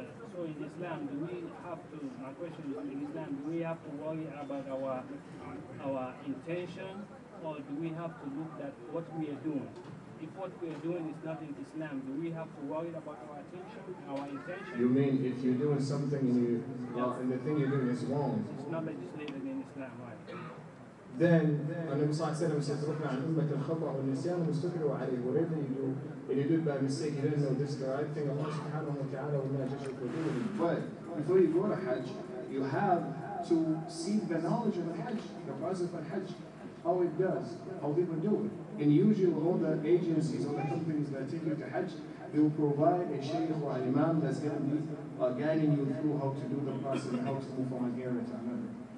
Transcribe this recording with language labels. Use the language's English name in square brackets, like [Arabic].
[English] So in Islam, do we have to, my question is, in Islam, do we have to worry about our intention, or do we have to look at what we are doing? If what we are doing is not in Islam, do we have to worry about our intention? You mean if you're doing something and and the thing you're doing is wrong? It's not legislated in Islam, right? Then [Arabic] النبي صلى الله عليه وسلم [English] says, [Arabic] "رفع عن أمة الخطأ والنسيان واستكبروا عليه." [English] Whatever you do, and you do it by mistake, you didn't know this is the right thing. Allah subhanahu wa ta'ala will not judge you for doing it. But before you go to Hajj, you have to seek the knowledge of the Hajj, the process of Hajj, how it does, how people do it. And usually all the agencies or the companies that take you to Hajj, they will provide a shaykh or an imam that's going to be guiding you through how to do the process and how to move from one area to another.